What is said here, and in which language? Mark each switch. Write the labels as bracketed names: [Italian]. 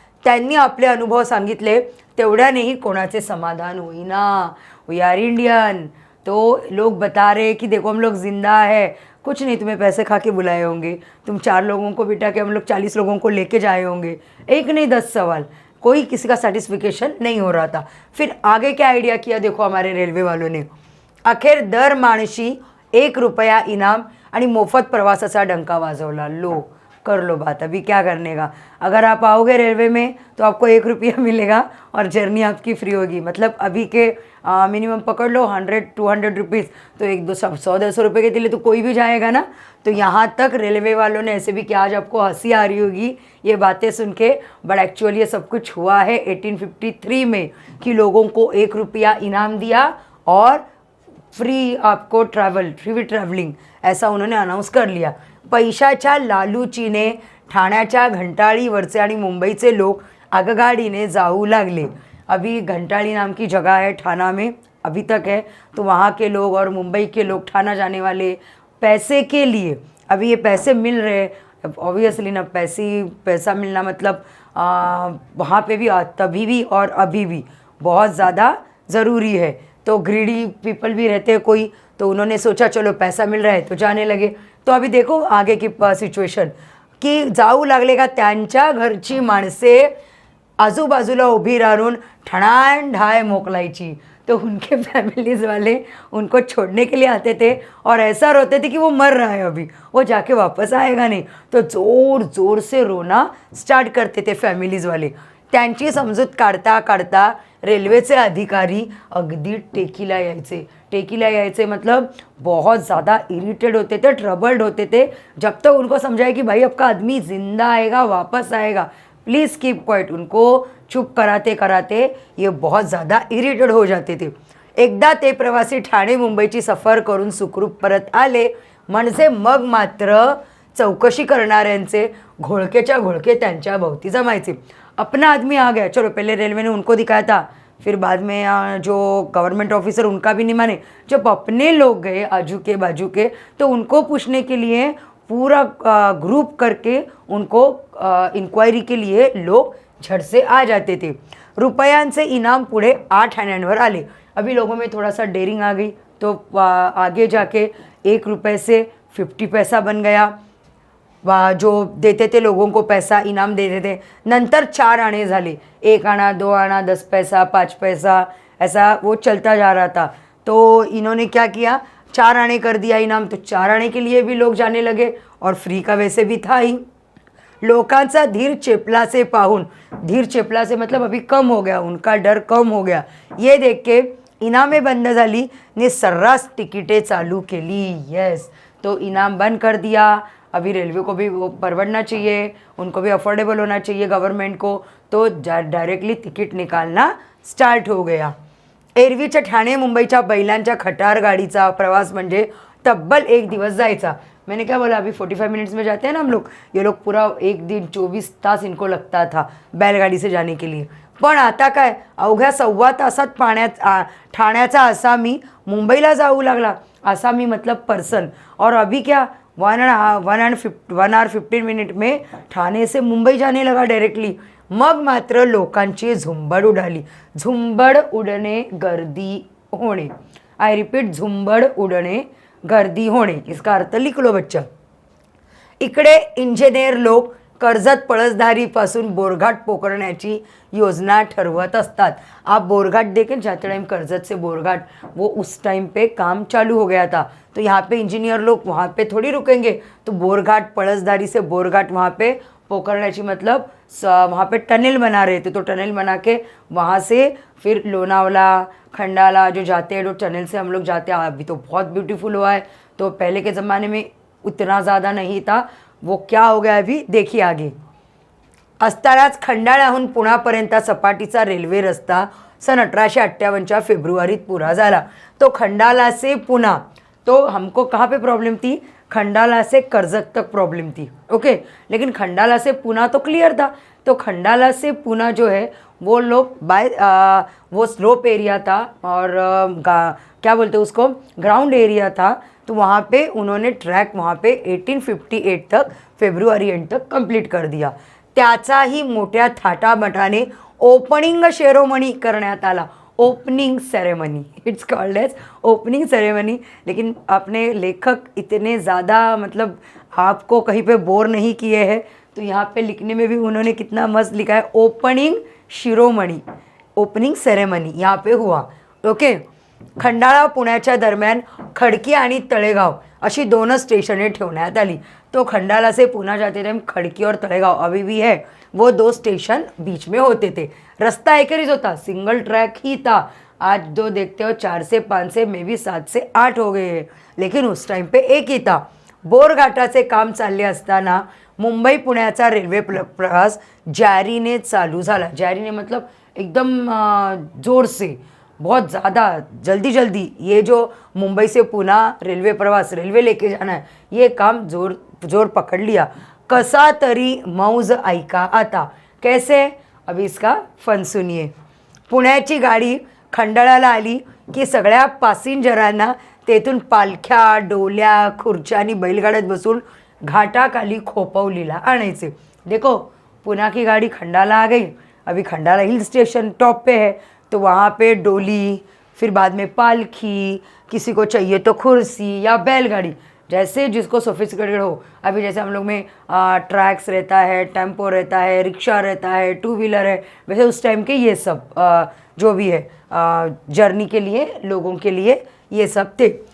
[Marathi] त्यांनी आपले अनुभव सांगितले, तेवढ्यानेही कोणाचे समाधान होईना. [English] We are Indian. [Hindi] तो लोग बता रहे कि देखो हम लोग ज़िंदा है, कुछ नहीं, तुम्हें पैसे खा के बुलाए होंगे, तुम 4 लोगों को बिठा के हम लोग 40 लोगों को लेके जाए होंगे, एक नहीं 10 सवाल, कोई किसी का सेटिस्फिकेशन नहीं हो रहा था. फिर आगे क्या आइडिया किया देखो हमारे रेलवे वालों ने. [Marathi] अखेर दर माणशी ₹1 इनाम आणि मोफत प्रवासाचा डंका वाजवला. [Hindi] लो, कर लो बात. अभी क्या करने का, अगर आप आओगे रेलवे में तो आपको ₹1 मिलेगा और जर्नी आपकी फ्री होगी. मतलब अभी के मिनिमम पकड़ लो 100-200 रुपीज़, तो 100-100 रुपये के लिए तो कोई भी जाएगा ना. तो यहाँ तक रेलवे वालों ने ऐसे भी किया. आज आपको हंसी आ रही होगी ये बातें सुन के, बट एक्चुअली ये सब कुछ हुआ है 1853 में, कि लोगों को ₹1 इनाम दिया और फ्री आपको फ्री ट्रॅव्हलिंग ऐसा उन्होंने अनाउंस कर लिया. [Marathi] पैशाच्या लालूचीने ठाण्याच्या घंटाळीवरचे आणि मुंबईचे लोक आगगाडीने जाऊ लागले. [Hindi] अभी घंटाली नाम की जगह है ठाना में, अभी तक है. तो वहाँ के लोग और मुंबई के लोग ठाना जाने वाले पैसे के लिए, अभी ये पैसे मिल रहे हैं ऑब्वियसली ना. पैसा मिलना मतलब वहाँ पे भी तभी भी और अभी भी बहुत ज़्यादा ज़रूरी है. तो ग्रीडी पीपल भी रहते हैं कोई, तो उन्होंने सोचा चलो पैसा मिल रहा है तो जाने लगे. तो अभी देखो आगे की सिच्युएशन, की [Marathi] जाऊ लागले का त्यांच्या घरची माणसे आजूबाजूला उभी राहून ठणाण ढाय मोकलायची. [Hindi] तो उनके फैमिलीज़ वाले उनको छोड़ने के लिए आते थे और ऐसा रोते थे कि वो मर रहा है, अभी वो जाके वापस आएगा नहीं. तो ज़ोर ज़ोर से रोना स्टार्ट करते थे फॅमिलीज वाले. [Marathi] त्यांची समजूत काढता काढता रेल्वेचे अधिकारी अगदी टेकीला यायचे [Hindi] मतलब बहुत ज़्यादा इरिटेड होते थे, ट्रबल्ड होते थे. जब तक उनको समझाए कि भाई आपका आदमी ज़िंदा आएगा, वापस आएगा, [English] Please keep quiet. [Hindi] उनको चुप कराते कराते ये बहुत ज़्यादा इरिटेड हो जाते थे। [Marathi] एकदा ते प्रवासी ठाणे मुंबईची सफर करून सुखरूप परत आले म्हणजे मग मात्र चौकशी करणाऱ्यांचे घोळकेच्या घोळके त्यांच्या भोवती जमायचे। [Hindi] अपना आदमी आ गया, चलो पहले रेलवे ने उनको दिखाया था, फिर बाद में जो गवर्नमेंट ऑफिसर उनका भी नहीं माने। जब अपने लोग गए आजू के बाजू के तो उनको पूछने के लिए पूरा ग्रुप करके उनको इंक्वायरी के लिए लोग झट से आ जाते थे। [Marathi] रुपयांचे इनाम पुढे 8 आण्यांवर आले। [Hindi] अभी लोगों में थोड़ा सा डेयरिंग आ गई तो आगे जाके 1 रुपये से 50 पैसा बन गया। जो देते थे लोगों को पैसा इनाम देते थे। [Marathi] नंतर 4 आने झाले, [Hindi] 1 आना 2 आना 10 पैसा 5 पैसा, ऐसा वो चलता जा रहा था। तो इन्होंने क्या किया, 4 आने कर दिया इनाम, तो 4 आने के लिए भी लोग जाने लगे और फ्री का वैसे भी था ही। [Marathi] लोकांचा धीर चेपला से [Hindi] पाहून, धीर चेपला से मतलब अभी कम हो गया, उनका डर कम हो गया। [Marathi] ये देख के इनामें बंद झाली ने सर्रास टिकटें चालू केली। [Hindi] यस, तो इनाम बंद कर दिया। अभी रेलवे को भी वो परवड़ना चाहिए, उनको भी अफोर्डेबल होना चाहिए गवर्नमेंट को, तो डायरेक्टली तिकीट निकालना स्टार्ट हो गया। [Marathi] एरवीच्या ठाणे मुंबईच्या बैलांच्या खटार गाडीचा प्रवास म्हणजे तब्बल 1 दिवस जायचा। [Hindi] मैंने क्या बोला, अभी 45 मिनट्स में जाते हैं ना हम लोग, ये लोग पूरा 1 दिन 24 तास इनको लगता था बैलगाड़ी से जाने के लिए। [Marathi] पण आता काय, अवघ्या 1.25 तासात ठाण्याचा आसामी मुंबईला जाऊ लागला। [Hindi] आसामी मतलब पर्सन, और अभी क्या 1 hour 15 मिनट में ठाणे से मुंबई जाने लगा डायरेक्टली। [Marathi] मग मात्र लोकांची झुंबड उडाली। झुंबड उडणे, गर्दी होणे। [English] I repeat, [Marathi] झुंबड उडणे, गर्दी होणे। [Hindi] इसका अर्थ लिख लो बच्चा। [Marathi] इकडे इंजिनियर लोक कर्जत पळसधारीपासून बोरघाट पोकरण्याची योजना ठरवत असतात। [Hindi] आप बोरघाट देखें, जाते टाइम कर्जत से बोरघाट, वो उस टाइम पे काम चालू हो गया था। तो यहाँ पे इंजीनियर लोग वहाँ पे थोड़ी रुकेंगे, तो बोरघाट पळसधारी से बोरघाट वहाँ पे पोकरण्याची मतलब वहाँ पे टनल बना रहे थे। तो टनल बना के वहाँ से फिर लोनावला खंडाला जो जाते हैं, जो टनल से हम लोग जाते हैं, अभी तो बहुत ब्यूटीफुल हुआ है। तो पहले के ज़माने में उतना ज़्यादा नहीं था, वो क्या हो गया अभी देखिए आगे। [Marathi] असतानाच खंडाळ्याहून पुण्यापर्यंत सपाटीचा रेल्वे रस्ता सन 1858 फेब्रुवारीत पुरा झाला। [Hindi] तो खंडाला से पुणे, तो हमको कहाँ पे प्रॉब्लम थी, खंडाला से कर्जत तक प्रॉब्लम थी। ओके, लेकिन खंडाला से पुणे तो क्लियर था। तो खंडाला से पुणे जो है वो लोग वो स्लोप एरिया था और क्या बोलते हैं उसको, ग्राउंड एरिया था। तो वहाँ पे उन्होंने ट्रैक वहाँ पे 1858 तक फेब्रुवारी एंड तक कंप्लीट कर दिया। [Marathi] त्याचाही मोठ्या थाटामाटाने ओपनिंग सेरेमनी करण्यात आला। [English] Opening ceremony, it's called as opening ceremony. [Hindi] लेकिन अपने लेखक इतने ज़्यादा मतलब आपको कहीं पे बोर नहीं किए हैं, तो यहाँ पे लिखने में भी उन्होंने कितना मस्त लिखा है, ओपनिंग शिरोमणी, ओपनिंग सेरेमनी यहाँ पे हुआ। [Marathi] ओके, खंडाळा पुण्याच्या दरम्यान खडकी आणि तळेगाव अशी 2 स्टेशने ठेवण्यात आली। [Hindi] तो खंडाला से पुणे जाते टाइम खड़की और तळेगाव अभी भी है, वो 2 स्टेशन बीच में होते थे। रास्ता एक ही होता, सिंगल ट्रैक ही था। आज जो देखते हो 4 से 5 से मे बी 7 से 8 हो गए हैं, लेकिन उस टाइम पे एक ही था। [Marathi] बोरघाटाचे काम चालले असताना मुंबई पुण्याचा रेल्वे प्रवास जारीने चालू झाला। [Hindi] जारीने मतलब एकदम जोर से, बहुत ज़्यादा जल्दी जल्दी ये जो मुंबई से पुणे रेलवे प्रवास, रेलवे लेके जाना है, ये काम जोर पकड़ लिया। [Marathi] कसा तरी मौज ऐका आता, [Hindi] कैसे, अभी इसका फन सुनिए। [Marathi] पुण्याची गाडी खंडाळ्याला आली की सगळ्या पॅसेंजरांना तेथून पालख्या, डोल्या, खुर्च्या आणि बैलगाड्यात बसून घाटाखाली खोपवलीला आणायचे। [Hindi] देखो, पुणे की गाड़ी खंडाला आ गई, अभी खंडाला हिल स्टेशन टॉप पे है, तो वहाँ पे डोली, फिर बाद में पालखी, किसी को चाहिए तो कुर्सी या बैलगाड़ी, जैसे जिसको सोफिस्टिकेटेड हो। अभी जैसे हम लोग में ट्रैक्स रहता है, टेम्पो रहता है, रिक्शा रहता है, 2 व्हीलर है, वैसे उस टाइम के ये सब जो भी है जर्नी के लिए लोगों के लिए ये सब थे।